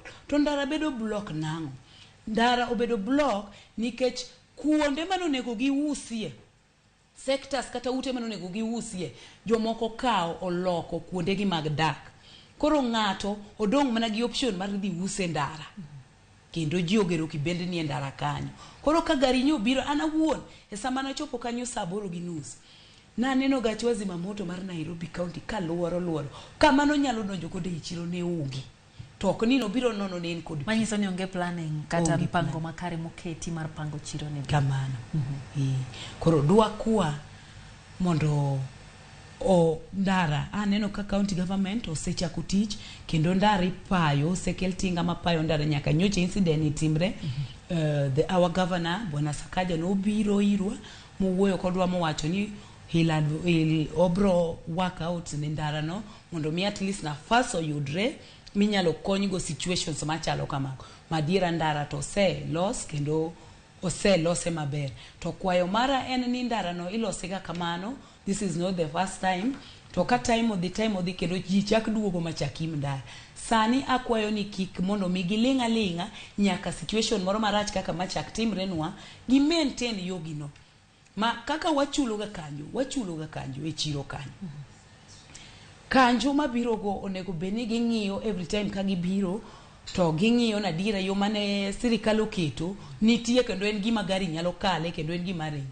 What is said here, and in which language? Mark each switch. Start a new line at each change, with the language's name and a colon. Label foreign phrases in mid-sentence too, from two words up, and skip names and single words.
Luo (Kenya and Tanzania): To ndara bedo block nango. Ndara obedo block nikech kuonde manonego giusie, sectors kata ute manonego giusie, jomoko kao oloko kuonde gi mag dak. Koro ng'ato odong' mana gi option mar dhi use ndara. Kendo ji ogero kibende ni ndara kanyo. Koro ka gari nyo biro anawuon e sama na chopo kanyo saa 8:30 na neno gach wazima moto mar Nairobi County ka luoro kama no nyalo donjo kode e chiro ne ungi to ok ni no biro nono ne en kod manyiso ni onge planning kata mpango makare moketi mar pango chiro ne kamano. Koro dwa kwa mondo o ndara aneno ka
English: county government
Luo (Kenya and Tanzania): osechako tich kendo ndara ipayo osekel tinga mapayo ndara nyaka nyocha incident itimre.
English: Our governor
Luo (Kenya and Tanzania): Bwana Sakaja no biro irwa muwuoyo kodwa mowacho ni he'll obro
English: work out
Luo (Kenya and Tanzania): ne ndara no mondo mi
English: at least
Luo (Kenya and Tanzania): na first oyudre minyalo konygo situations machalo kamako. Madiera ndara to se los kendo lose maber. To kwayo mara en ni ndara no ilosega kamano.
English: This is not the first time.
Luo (Kenya and Tanzania): To ka time odhi kendo ji chak duogo machakim ndara. Sani akwayo ni kik mondo mi gilinga nyaka situation moro marach kaka machak timre nwa gi maintain yogino. Ma kaka wachulo ga kanjo e chiro kanyo. Kanjo mabiro go onego beni ging'iyo
English: every time
Luo (Kenya and Tanzania): ka gibiro to ging'iyo na dira yo mane sirikal oketo nitie kendo en gima gari nyalo kale kendo en gima ringo.